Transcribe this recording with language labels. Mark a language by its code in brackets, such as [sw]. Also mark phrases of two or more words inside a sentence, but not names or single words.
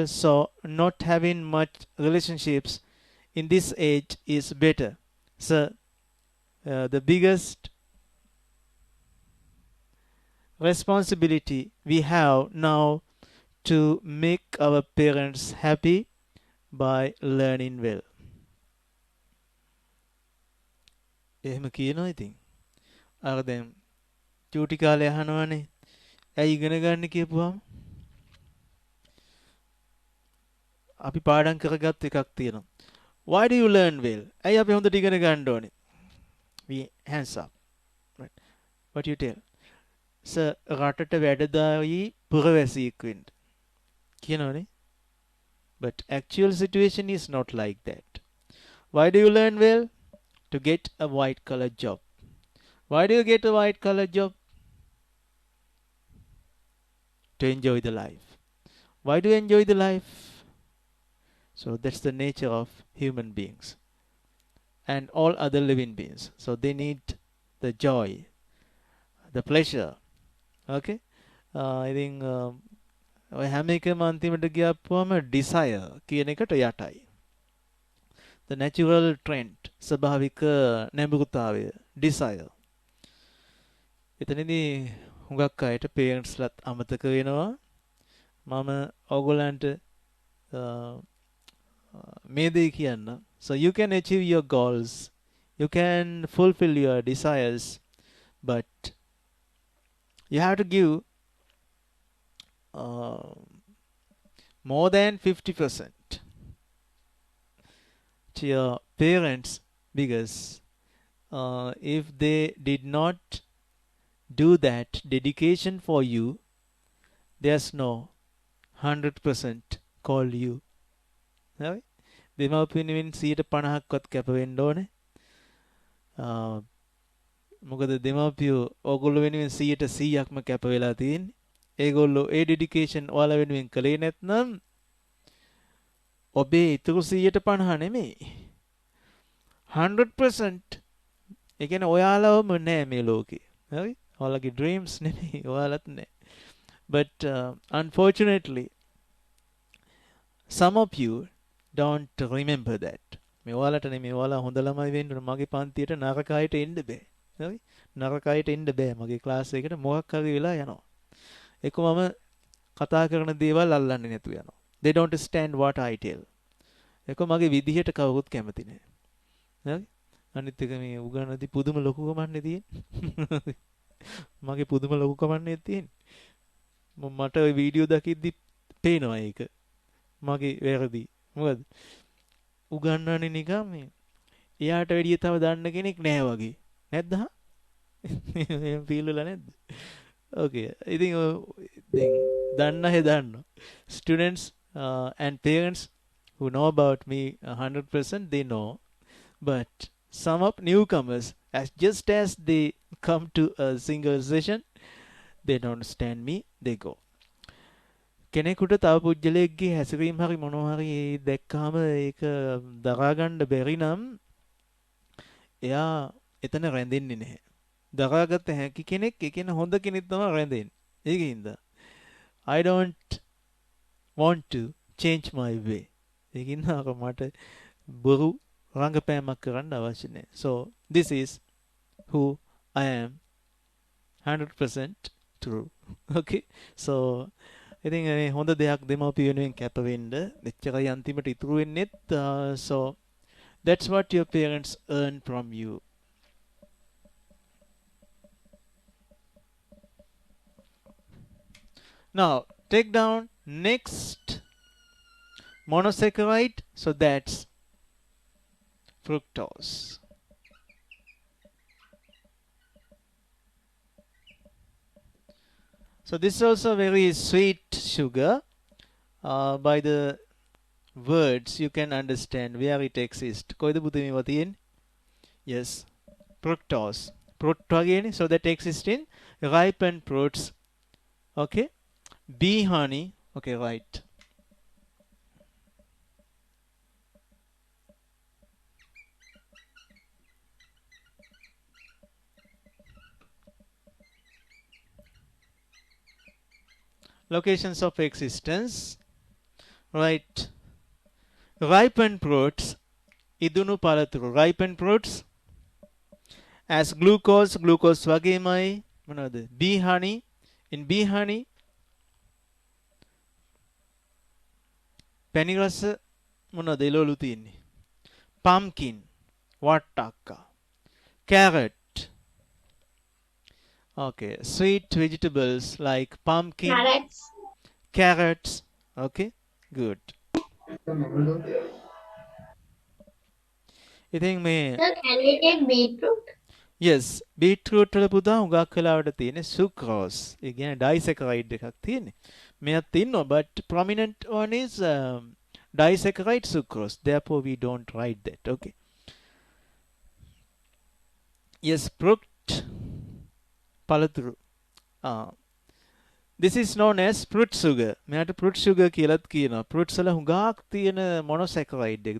[en] So not having much relationships in this age is better. So the biggest responsibility we have now to make our parents happy by learning well. [si] එහෙම කියනවා ඉතින්. අර දැන් චූටි කාලේ අහනවනේ. ඇයි ඉගෙන ගන්න කියපුවාම අපි පාඩම් කරගත් එකක් තියෙනවා. [en] Why do you learn well? [si] ඇයි අපි හොඳට ඉගෙන ගන්න ඕනේ? [en] We hands up. Right. What you tell? [si] Sir රටට වැඩදායි පුරවැසියෙක් වෙන්න. කියනවනේ. [en] But actual situation is not like that. Why do you learn well? To get a white collar job. Why do you get a white collar job? To enjoy the life. Why do you enjoy the life? So that's the nature of human beings and all other living beings. So they need the joy, the pleasure. Okay? I think [si] ඔය හැම එකම අන්තිමට ගියපුවම desire කියන එකට යටයි. [en] The natural trend, [si] ස්වභාවික නැඹුරුතාවය, desire. එතනදී හුඟක් අයට parents-ලත් අමතක වෙනවා. මම ඕගොල්ලන්ට මේ දේ කියන්න. [en] So you can achieve your goals, you can fulfill your desires, but you have to give more than 50% to your parents, because if they did not do that dedication for you, there's no 100% call you. [si] හරි? දෙමව්පියන් වෙන 50%ක්වත් කැප වෙන්න ඕනේ. මොකද දෙමව්පියෝ ඕගොල්ලෝ වෙනුවෙන් 100%ක්ම කැප වෙලා තියෙන්නේ. ඒගොල්ලෝ ඒ ඩෙඩිකේෂන් ඔයාලා වෙනුවෙන් කළේ නැත්නම් ඔබේ ඉතුරු 150 නෙමෙයි. 100% ඒ කියන්නේ ඔයාලවම නෑ මේ ලෝකේ. හරි? ඔයාලගේ dreams නෙමෙයි ඔයාලත් නෑ. [en] But unfortunately some of you don't remember that. [si] මේ ඔයාලට නෙමෙයි ඔයාලා හොඳ ළමයි වෙන්න ඕන. මගේ පන්තියට නරක අයට එන්න බෑ. හරි? නරක අයට එන්න බෑ. මගේ ක්ලාස් එකකට මොකක් හරි වෙලා යනවා. ඒක මම කතා කරන දේවල් අල්ලන්නේ නැතුව යනවා. [en] They don't understand what I tell. [si] ඒක මගේ විදිහට කවුරුත් කැමති නෑ. හරි? අනිත් එක මේ උගන්නදී පුදුම ලොකුකමන්නේ තියෙන්නේ. මගේ පුදුම ලොකුකමන්නේ තියෙන්නේ. මට ওই වීඩියෝ දකිද්දි පේනවා ඒක. මගේ වැරදි. මොකද? උගන්නන්නේ නිකන් මේ එයාට වැඩිය තව දන්න කෙනෙක් නැහැ වගේ. නැද්ද හා? එහෙම ෆීල් වෙලා නැද්ද? [en] Okay. I think danna hai danna. Students and parents who know about me 100%, they know. But some of newcomers, just as they come to a single session, they don't understand me, they go. [si] කෙනෙකුට තව පුජ්‍යලයක්ගේ හැසිරීම හරි මොනවා හරි දැක්කම ඒක දරා ගන්න බැරි නම් එයා එතන රැඳෙන්නේ නැහැ. දරාගත හැකි කෙනෙක් ඒ කියන්නේ හොඳ කෙනෙක් තමයි රැඳෙන්නේ. [en] ඒකින්ද I don't want to change my way. [si] ඒකින්ද මට බොරු රංගපෑමක් කරන්න අවශ්‍ය නැහැ. [en] So this is who I am 100% true. Okay. [si] So ඉතින් මේ හොඳ දෙයක් දෙමව්පිය වෙනුවෙන් කැප වෙන්න එච්චරයි අන්තිමට ඉතුරු වෙන්නේත් [en] so that's what your parents earn from you. Now take down next monosaccharide, so that's fructose. So this is also very sweet sugar. By the words you can understand where it exists. [si] කොයිද පුතේ මේවා තියෙන්නේ? [en] Yes, fructose. [si] Fruit වගේනේ. [en] So that exists in ripened fruits. Okay. Bee honey. Okay, right. Locations of existence. Right. Ripened fruits. [si] ඉදුණු පළතුරු. [en] Ripened fruits. As glucose [si] වගේමයි මොනවද? [en] Bee honey. In bee honey [si] පැණි රස මොනවද එළවලු තියෙන්නේ? [en] Pumpkin, wattaka, carrot. Okay, sweet vegetables like pumpkin, carrots. Okay, good. [si] ඉතින් මේ [en] Sir, can we take beetroot? yes, beetroot [si] වල පුතා හුඟක් වෙලාවට තියෙන sucrose. ඒ කියන්නේ disaccharide එකක් තියෙන්නේ. මෙයක් තියෙනවා [en] but prominent one is disaccharide sucrose. Therefore we don't write that. Okay. Yes, fruit palaturu. This is known as fruit sugar. [si] මෙයාට [en] fruit sugar [si] කියලාත් කියනවා. fruits වල හුඟක් තියෙන monosaccharide එක.